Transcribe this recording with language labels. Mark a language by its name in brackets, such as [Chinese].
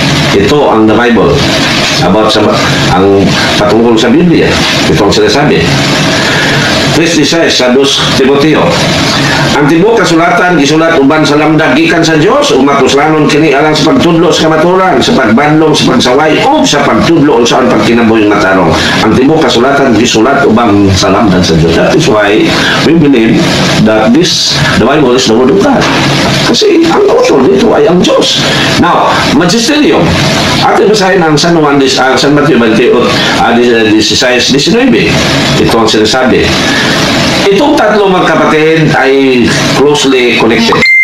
[Filipino] Ito ang the Bible about ang patungkol sa Biblia. Ito ang sinasabi. 3:16 sa 2 Timoteo. [Cebuano] Ang tibok kasulatan gisulat uban sa lamdag gikan sa Dios ug matuslanon kini alang sa pagtudlo sa kamaturan, sa pagbadlong, sa pagsaway ug sa pagtudlo unsaon pagkinabuhi nga tarong. Ang tibok kasulatan gisulat uban sa lamdag sa Dios. [English] That is why we believe that the Bible is the Word of God. [Filipino] Kasi ang author dito ay ang Diyos. Now, magisterium. Atin basahin ang San Matthew 16:19. Ito ang sinasabi. Itong tatlo magkapatid ay [English] closely connected.